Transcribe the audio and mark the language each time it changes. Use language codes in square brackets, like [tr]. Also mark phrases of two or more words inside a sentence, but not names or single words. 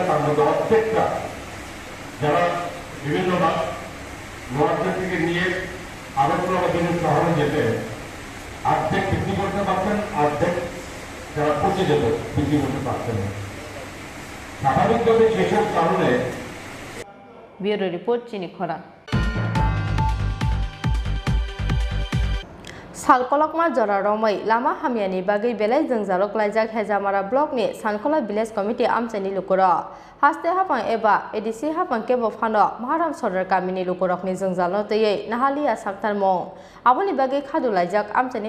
[bn] তার মধ্যে অর্ধেকটা যারা বিভিন্ন নোয়াখালী থেকে নিয়ে আগরতলা বা বিভিন্ন শহরে যেতে অর্ধেক বিক্রি করতে পারছেন, অর্ধেক যারা পচে যেত বিক্রি করতে পারছেন না। স্বাভাবিকভাবে সেসব কারণে [en] bureau report [brx] চিনি খরা सालकलकमा जरा रमै लामा हामियानि बागै बेलाय जों जालक लाइजाक हेजामारा ब्लकनि सानखला [en] village committee [brx] आमचानि लुकुर हास्ते हाफां एबा एडिसि हाफां केबो फानो महाराम सरदार गामिनि लुकुरकनि जों जालो तयै नाहालिया साक्तार मं आबोनि बागै खादु लाइजाक आमचानि